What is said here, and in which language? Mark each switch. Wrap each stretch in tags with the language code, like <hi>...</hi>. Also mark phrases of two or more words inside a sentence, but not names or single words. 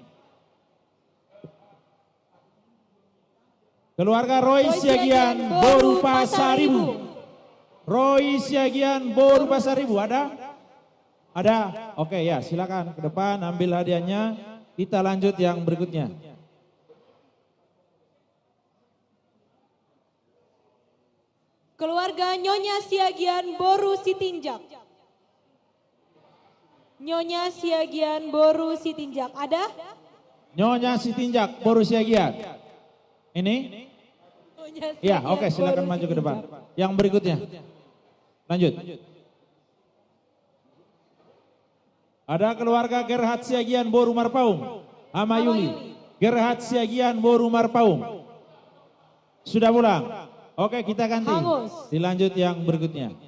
<id>Keluarga Roy Siagian Boru Pasaribu. Roy Siagian Boru Pasaribu ada? Ada? Oke ya, silakan ke depan ambil hadiahnya. Kita lanjut yang berikutnya. Keluarga Nyonya Siagian Boru Sitinjak. Nyonya Siagian Boru Sitinjak. Ada? Nyonya Sitinjak Boru Siagian. Ini? Nyonya Iya, Siagian oke silakan Boru maju ke depan. Sitinjak. Yang berikutnya. Lanjut. Ada keluarga Gerhard Siagian Boru Marpaung. Amayuli. Gerhard Siagian Boru Marpaung. Sudah pulang? Oke kita ganti. Hangus. Dilanjut yang berikutnya.</id>